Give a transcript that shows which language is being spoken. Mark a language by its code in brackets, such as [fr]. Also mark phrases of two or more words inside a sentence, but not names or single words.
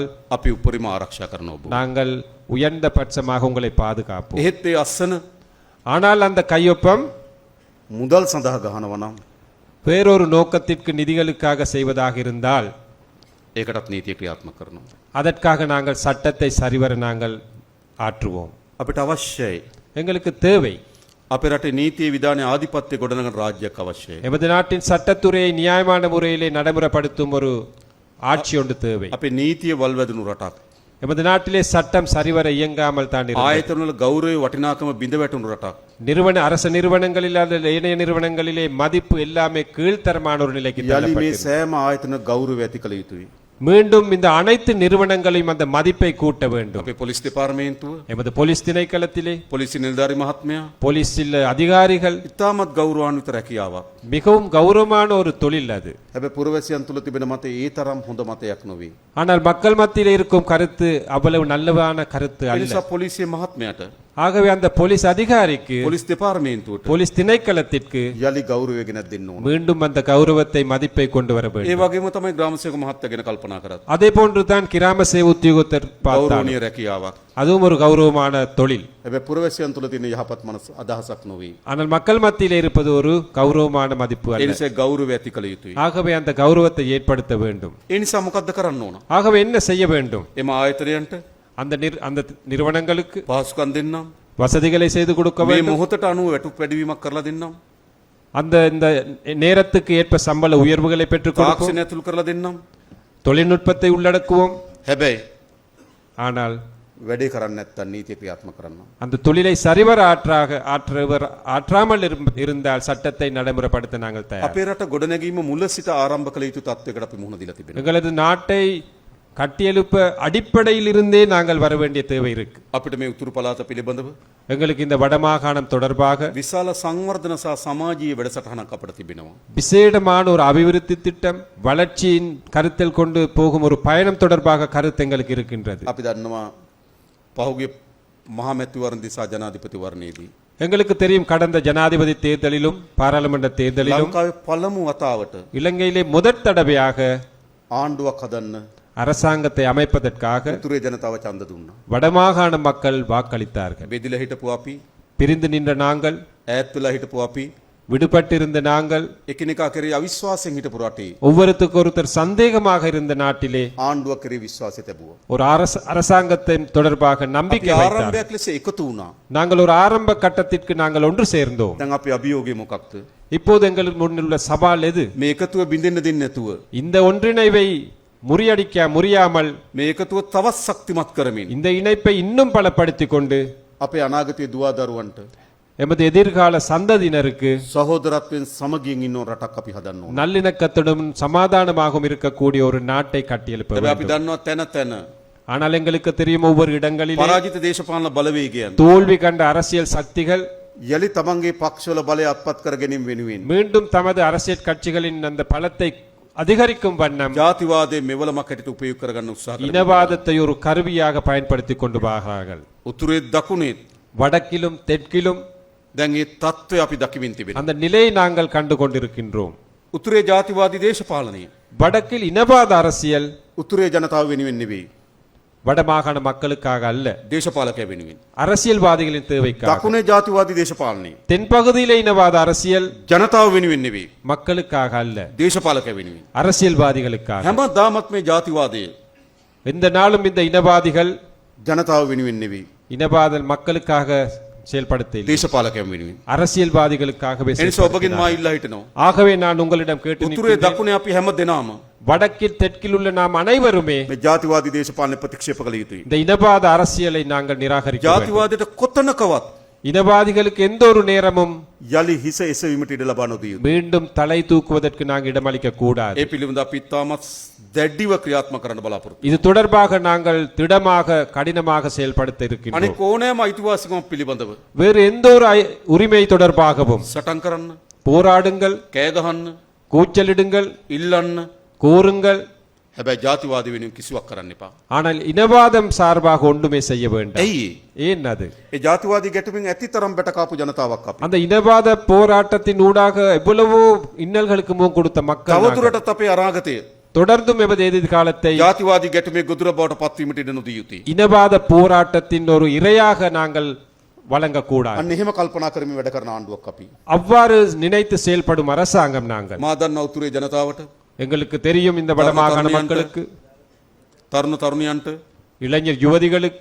[si] අපි උපරිම ආරක්ෂා කරන ඔබ. [ta] நாங்கள் உயர்ந்த பட்சமாக உங்களை பாதுகாப்போம். [si] එහෙත් ඒ අස්සන [ta] ஆனால் அந்த கையொப்பம் [si] මුදල් සඳහා ගහනවා නම් [ta] வேறொரு நோக்கத்திற்கு நிதிகளுக்காக செய்வதாக இருந்தால் [si] ඒකටත් නීතිය ක්‍රියාත්මක කරනවා. [ta] அதற்காக நாங்கள் சட்டத்தை சரிவர நாங்கள் ஆற்றுவோம். [si] අපිට අවශ්‍යයි [ta] எங்களுக்கு தேவை [si] අපේ රටේ නීතිය විධානයේ ආධිපත්‍ය ගොඩනගන රාජ්‍යයක් අවශ්‍යයි. [ta] எமது நாட்டின் சட்டத்துறையை நியாயமான முறையிலே நடைமுறைப்படுத்தும் ஒரு ஆட்சி ஒன்று தேவை. [si] අපේ නීතිය වල්වැදුණු රටක්. [ta] எமது நாட்டிலே சட்டம் சரிவர இயங்காமல் தான் இருக்கிறது. [si] ආයතනවල ගෞරවය වටිනාකම බිඳ වැටුණු රටක්. [ta] அரச நிறுவனங்களில் அல்லது ஏனைய நிறுவனங்களிலே மதிப்பு எல்லாமே கீழ்த்தரமான ஒரு நிலைக்கு [si] යලි මේ [ta] தள்ளப்பட்டிருக்கிறது. [si] සෑම ආයතන ගෞරවය ඇති කළ යුතුයි. [ta] மீண்டும் இந்த அனைத்து நிறுவனங்களையும் அந்த மதிப்பை கூட்ட வேண்டும். [si] අපේ පොලිස් දෙපාර්තමේන්තුව, [ta] எமது போலீஸ் திணைக்களத்திலே [si] පොලිස් නිලධාරි මහත්මයා [ta] போலீஸில் அதிகாரிகள் [si] ඉතාමත් ගෞරවාන්විත රැකියාවක්. [ta] மிகவும் கௌரவமான ஒரு தொழில் அது. [si] හැබැයි පුරවැසියන් තුල තිබෙන මතය ඒ තරම් හොඳ මතයක් නොවේ. [ta] ஆனால் மக்கள் மத்தியில் இருக்கும் கருத்து அவ்வளவு நல்லவான கருத்து [si] ඒ [ta] அல்ல. [si] නිසා පොලිසිය මහත්මයාට, [ta] ஆகவே அந்த போலீஸ் அதிகாரிக்கு [si] පොලිස් දෙපාර්තමේන්තුවට [ta] போலீஸ் திணைக்களத்திற்கு [si] යලි ගෞරවය ගෙනත් දෙන්න ඕන. [ta] மீண்டும் அந்த கௌரவத்தை மதிப்பை கொண்டு வர [si] ඒ [ta] வேண்டும். [si] වගේම තමයි ග්‍රාමසේවක මහත්තයා ගැන කල්පනා කරත්. [ta] அதே போன்றுதான் கிராம சேவை உத்தியோகத்தர் பார்த்தாலும் [si] ගෞරවනීය රැකියාවක්. [ta] அதுவும் ஒரு கௌரவமான தொழில். [si] හැබැයි පුරවැසියන් තුල තියෙන යහපත් මනස අදහසක් නොවේ. [ta] ஆனால் மக்கள் மத்தியில் இருப்பது ஒரு கௌரவமான மதிப்பு [si] ඒ [ta] அல்ல. [si] නිසා ගෞරවය ඇති කළ යුතුයි. [ta] ஆகவே அந்த கௌரவத்தை ஏற்படுத்த வேண்டும். [si] ඒ නිසා මොකද්ද කරන්න ඕන? [ta] ஆகவே என்ன செய்ய வேண்டும்? [si] එම ආයතනයන්ට [ta] அந்த நிறுவனங்களுக்கு [si] පහසුකම් දෙන්නම්. [ta] வசதிகளை செய்து கொடுக்க [si] මේ [ta] வேண்டும். [si] මොහොතට අනුව වැටුප් වැඩිවීමක් කරලා දෙන්නම්. [ta] அந்த இந்த நேரத்துக்கு ஏற்ப சம்பள உயர்வுகளை பெற்றுக் கொடுப்போம். [si] තාක්ෂණය ඇතුළු කරලා දෙන්නම්. [ta] தொழில்நுட்பத்தை உள்ளடக்குவோம். [si] හැබැයි [ta] ஆனால் [si] වැඩේ කරන්නේ නැත්තම් නීතිය ක්‍රියාත්මක කරනවා. [ta] அந்த தொழிலை சரிவர ஆற்றாமல் இருந்தால் சட்டத்தை நடைமுறைப்படுத்த நாங்கள் தயார். [si] අපේ රට ගොඩනැගීම මුල සිට ආරම්භ කළ යුතු තත්ත්වයකට අපි මුහුණ දීලා තිබෙනවා. [ta] எங்களது நாட்டை கட்டியெழுப்ப அடிப்படையில் இருந்தே நாங்கள் வர வேண்டிய தேவை இருக்கு. [si] අපිට මේ උතුරු පළාත පිළිබඳව [ta] எங்களுக்கு இந்த வடமாகாணம் தொடர்பாக [si] විශාල සංවර්ධන සහ සමාජීය වැඩසටහනක් අපිට තිබෙනවා. [ta] விசேடமான ஒரு அபிவிருத்தி திட்டம், வளர்ச்சியின் கருத்தில் கொண்டு போகும் ஒரு பயணம் தொடர்பாக கருத்து எங்களுக்கு இருக்கின்றது. [si] අපි දන්නවා පහුගිය මහමැතිවරණ දිසා ජනාධිපතිවරණයේදී [ta] எங்களுக்கு தெரியும் கடந்த ஜனாதிபதி தேர்தலிலும் பாராளுமன்ற தேர்தலிலும் [si] ලංකාවේ පළමු වතාවට [ta] இலங்கையிலே முதற் தடவையாக [si] ආණ්ඩුවක් හදන්න [ta] அரசாங்கத்தை அமைப்பதற்காக [si] උතුරේ ජනතාව ඡන්ද දුන්නා. [ta] வடமாகாண மக்கள் வாக்களித்தார்கள். [si] බෙදිලා හිටපු අපි, [ta] பிரிந்து நின்ற நாங்கள், [si] ඈත් වෙලා හිටපු අපි, [ta] விடுபட்டிருந்த நாங்கள், [si] එකිනෙකා කෙරේ අවිශ්වාසයෙන් හිටපු රටේ [ta] ஒவ்வொருத்தருக்கு ஒருத்தர் சந்தேகமாக இருந்த நாட்டிலே [si] ආණ්ඩුවක් කෙරේ විශ්වාසය තිබුවා. [ta] ஒரு அரசாங்கத்தின் தொடர்பாக நம்பிக்கை [si] අපි [ta] வைத்தார்கள். [si] ආරම්භයක් ලෙස එකතු වුණා. [ta] நாங்கள் ஒரு ஆரம்ப கட்டத்திற்கு நாங்கள் ஒன்று சேர்ந்தோம். [si] දැන් අපි අභියෝගය මොකක්ද? [ta] இப்போது எங்களுக்கு முன்னில் உள்ள சவால் எது? [si] මේ එකතුව බින්දෙන්න දෙන්නේ නැතුව [ta] இந்த ஒன்றிணைவை முடியாமல் [si] මේ එකතුව තවත් ශක්තිමත් කරමින් [ta] இந்த இணைப்பை இன்னும் பலப்படுத்திக் கொண்டு [si] අපේ අනාගතයේ දුවා දරුවන්ට [ta] எமது எதிர்கால சந்ததியினருக்கு [si] සහෝදරත්වයෙන් සමගියෙන් ඉන්න රටක් අපි හදන්න ඕන. [ta] நல்லிணக்கத்துடன் சமாதானமாகவும் இருக்கக்கூடிய ஒரு நாட்டை கட்டியெழுப்ப [si] හැබැයි අපි [ta] வேண்டும். [si] දන්නවා තැන තැන [ta] ஆனால் எங்களுக்கு தெரியும் ஒவ்வொரு இடங்களிலே [si] පරාජිත දේශපාලන බලවේගයන් [ta] தோல்வி கண்ட அரசியல் சக்திகள் [si] යලි තමන්ගේ පක්ෂවල බලය අත්පත් කර ගැනීම වෙනුවෙන් [ta] மீண்டும் தமது அரசியல் கட்சிகளின் அந்த பலத்தை அதிகரிக்கும் வண்ணம் [si] ජාතිවාදයේ මෙවලමක් හැටියට උපයෝග කරගන්න උත්සාහ කරනවා. [ta] இனவாதத்தை ஒரு கருவியாக பயன்படுத்தி கொண்டு வருகிறார்கள். [si] උතුරේ දකුණේ [ta] வடக்கிலும் தெற்கிலும் [si] දැන් මේ தত্ত্বය අපි දකිමින් තිබෙනවා. [ta] அந்த நிலையை நாங்கள் கண்டு கொண்டிருக்கின்றோம். [si] උතුරේ ජාතිවාදී දේශපාලනය [ta] வடக்கில் இனவாத அரசியல் [si] උතුරේ ජනතාව වෙනුවෙන් නෙවෙයි. [ta] வடமாகாண மக்களுக்காக அல்ல, [si] දේශපාලකය වෙනුවෙන්. [ta] அரசியல்வாதிகளின் தேவைக்காக. [si] දකුණේ ජාතිවාදී දේශපාලනය [ta] தென்பகுதியிலே இனவாத அரசியல் [si] ජනතාව වෙනුවෙන් නෙවෙයි. [ta] மக்களுக்காக அல்ல, [si] දේශපාලකය වෙනුවෙන්. [ta] அரசியல்வாதிகளுக்காக. [si] හැමදාමත් මේ ජාතිවාදය [ta] எந்த நாளும் இந்த இனவாதிகள் [si] ජනතාව වෙනුවෙන් නෙවෙයි. [ta] இனவாத மக்களுக்காக செயல்படுத்த [si] දේශපාලකයන් වෙනුවෙන්. [ta] அரசியல்வாதிகளுக்காகவே [si] එනිසා ඔබගෙන් මා [ta] செயல்படுகிறார்கள். [si] ඉල්ලා හිටනවා. [ta] ஆகவே நான் உங்களிடம் கேட்டு [si] උතුරේ [ta] நிற்கின்றேன். [si] දකුණේ අපි හැම දෙනාම [ta] வடக்கில் தெற்கில் உள்ள நாம் அனைவருமே [si] මේ ජාතිවාදී දේශපාලනය ප්‍රතික්ෂේප කළ යුතුයි. [ta] இந்த இனவாத அரசியலை நாங்கள் நிராகரிக்க வேண்டும். [si] ජාතිවාදයට කොතනකවත් [ta] இனவாதிகளுக்கு எந்த ஒரு நேரமும் [si] යලි හිස එසවීමට ඉඩ ලබා නොදිය යුතුයි. [ta] மீண்டும் தலை தூக்குவதற்கு நாங்கள் இடமளிக்க கூடாது. [si] ඒ පිළිබඳ අපි ඉතාමත් දැඩිව ක්‍රියාත්මක කරන්න බලාපොරොත්තු. [ta] இது தொடர்பாக நாங்கள் திடமாக கடினமாக செயல்படுத்த இருக்கின்றோம். [si] අනික ඕනෑම අයිතිවාසිකමක් පිළිබඳව [ta] வேறு எந்த ஒரு உரிமை தொடர்பாகவும் [si] සටන් කරන්න, [ta] போராடுங்கள், [si] කෑ ගහන්න, [ta] கூச்சலிடுங்கள், [si] ඉල්ලන්න. [ta] கூறுங்கள். [si] හැබැයි ජාතිවාදී වෙනුවෙන් කිසිවක් කරන්න එපා. [ta] ஆனால் இனவாதம் சார்பாக ஒன்றுமே செய்ய வேண்டாம். [si] ඇයි [ta] ஏன் அது? [si] ඒ ජාතිවාදී ගැටුමින් ඇතිතරම් බැටකාපු ජනතාවක් අපි. [ta] அந்த இனவாத போராட்டத்தின் ஊடாக எவ்வளவோ இன்னல்களுக்கு முகம் கொடுத்த மக்கள் நாங்கள். [si] තවදුරටත් අපේ අනාගතය [ta] தொடர்ந்தும் எமது எதிர்காலத்தை [si] ජාතිවාදී ගැටුමේ ගොදුර බවට පත්වීමට ඉඩ නොදිය යුතුයි. [ta] இனவாத போராட்டத்தின் ஒரு இரையாக நாங்கள் வழங்கக்கூடாது. [si] අන්න එහෙම කල්පනා කරමින් වැඩ කරන ආණ්ඩුවක් අපි. [ta] அவ்வாறு நினைத்து செயல்படும் அரசாங்கம் நாங்கள். [si] මා දන්නා උතුරේ ජනතාවට, [ta] எங்களுக்கு தெரியும் இந்த வடமாகாண மக்களுக்கு, [si] තරුණ තරුණියන්ට, [ta] இளைஞர் யுவதிகளுக்கு,